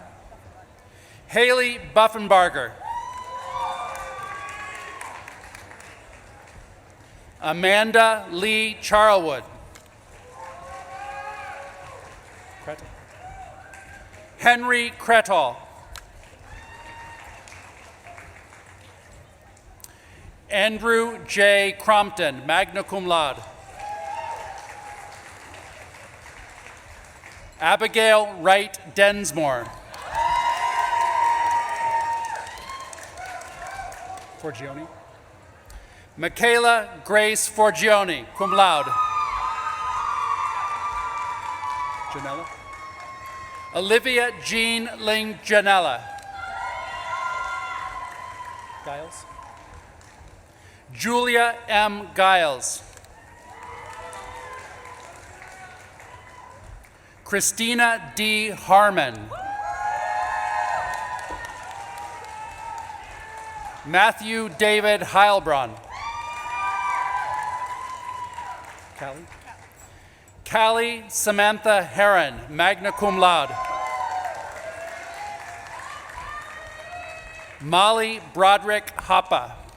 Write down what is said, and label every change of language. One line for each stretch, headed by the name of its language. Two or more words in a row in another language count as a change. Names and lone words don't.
English: Haley Buffenbarger. Amanda Lee Charlwood. Henry Cretall. Andrew J. Crompton,
Latin: magna cum laude.
English: Abigail Wright Densmore. Forgione. Michaela Grace Forgione,
Latin: cum laude.
English: Janella. Olivia Jean Ling Janella. Giles. Julia M. Giles. Christina D. Harmon. Matthew David Heilbronn. Callie? Callie Samantha Heron,
Latin: magna cum laude.
English: Molly Broderick Hoppa.